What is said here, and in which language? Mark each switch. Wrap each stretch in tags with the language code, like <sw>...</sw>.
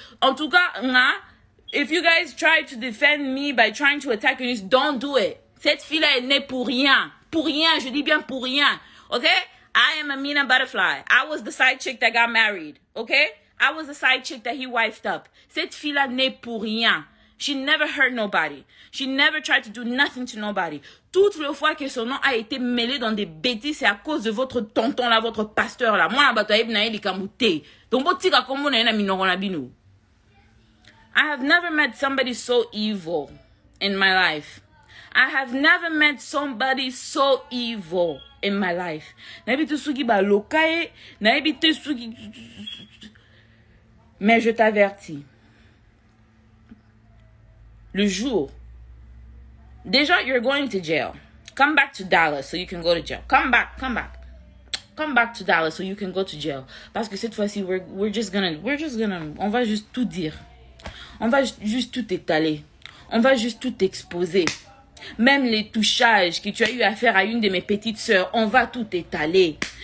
<fr>En tout cas,</fr> <en>if you guys try to defend me by trying to attack Eunice, don't do it.</en> <fr>Cette fille-là est née pour rien. Pour rien, je dis bien pour rien.</fr> <en>Okay? I am Amina Butterfly. I was the side chick that got married. Okay? I was the side chick that he wifed up.</en> <fr>Cette fille-là n'est pour rien.</fr> <en>She never hurt nobody. She never tried to do nothing to nobody.</en> <fr>Toutes les fois que son nom a été mêlé dans des bêtises, c'est à cause de votre tonton là, votre pasteur là. Moi,</fr> <ln>la bataille na eli kamute. Donc, botika komo na minoro na bino.</ln> <en>I have never met somebody so evil in my life. I have never met somebody so evil in my life.</en> <ln>Nabi tusuki ba lokaye, nabi tusuki.</ln> <fr>Mais je t'avertis. Le jour, déjà,</fr> <en>you're going to jail. Come back to Dallas so you can go to jail. Come back. Come back to Dallas so you can go to jail.</en> <fr>Parce que cette fois-ci, on va juste tout dire. On va juste tout étaler. On va juste tout exposer. Même les touchages que tu as eu à faire à une de mes petites sœurs, on va tout étaler.</fr>